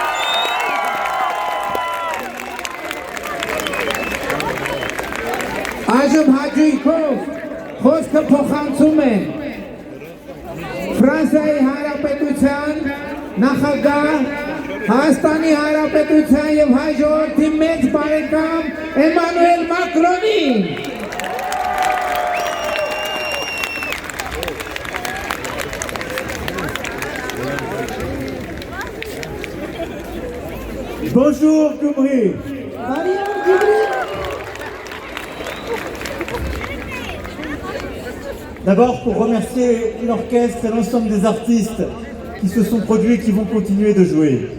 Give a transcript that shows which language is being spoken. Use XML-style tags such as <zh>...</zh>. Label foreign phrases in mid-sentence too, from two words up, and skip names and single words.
<hy>Այժմ հաճույքով խոսքը փոխանցում են Ֆրանսիայի Հանրապետության նախագահ, Հայաստանի Հանրապետության և հայ ժողովրդի մեծ բարեկամ Էմանուել Մակրոնին։</hy> <fr>Bonjour Gyumri. D'abord pour remercier l'orchestre et l'ensemble des artistes qui se sont produits et qui vont continuer de jouer.</fr>